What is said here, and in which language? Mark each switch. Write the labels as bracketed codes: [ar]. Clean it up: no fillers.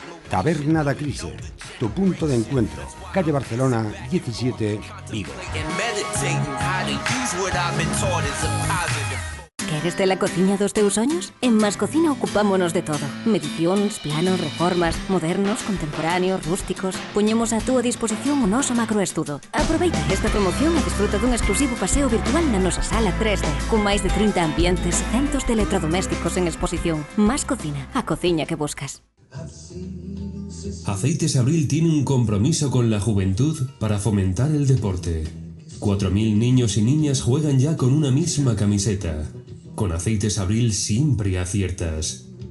[es] Taberna da Crise, tu punto de encuentro. Calle Barcelona 17, Vigo. [gl] Queres ter a cociña dos teus soños? En Mascocina ocupámonos de todo. Medicións, planos, reformas, modernos, contemporáneos, rústicos. Poñemos a túa disposición o noso macroestudo. Aproveita esta promoción e desfruta dun exclusivo paseo virtual na nosa sala 3D, con máis de 30 ambientes e centos de electrodomésticos en exposición. Mascocina, a cociña que buscas. [es] Aceites Abril tiene un compromiso con la juventud para fomentar el deporte. 4.000 niños y niñas juegan ya con una misma camiseta. Con Aceites Abril siempre aciertas.